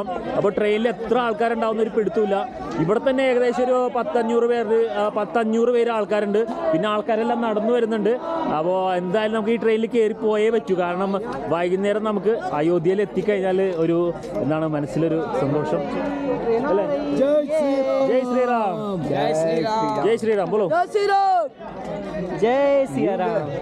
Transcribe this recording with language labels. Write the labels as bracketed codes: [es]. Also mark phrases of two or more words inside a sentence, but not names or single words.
[ml] അപ്പോൾ ട്രെയിനിൽ എത്ര ആൾക്കാരുണ്ടാവുന്ന ഒരു പിടുത്തമില്ല. ഇവിടെ തന്നെ ഏകദേശം ഒരു 100-500 പേര് ആൾക്കാരുണ്ട്. പിന്നെ ആൾക്കാരെല്ലാം നടന്നു വരുന്നുണ്ട്. അപ്പോൾ എന്തായാലും നമുക്ക് ഈ ട്രെയിനിൽ കയറി പോയേ പറ്റൂ. കാരണം വൈകുന്നേരം നമുക്ക് അയോധ്യയിൽ എത്തിക്കഴിഞ്ഞാൽ ഒരു എന്താണ് മനസ്സിലൊരു സന്തോഷം അല്ലേ? [hi] जय श्रीराम, जय श्रीराम, जय श्रीराम, बोलो जय श्री राम, जय सिया राम।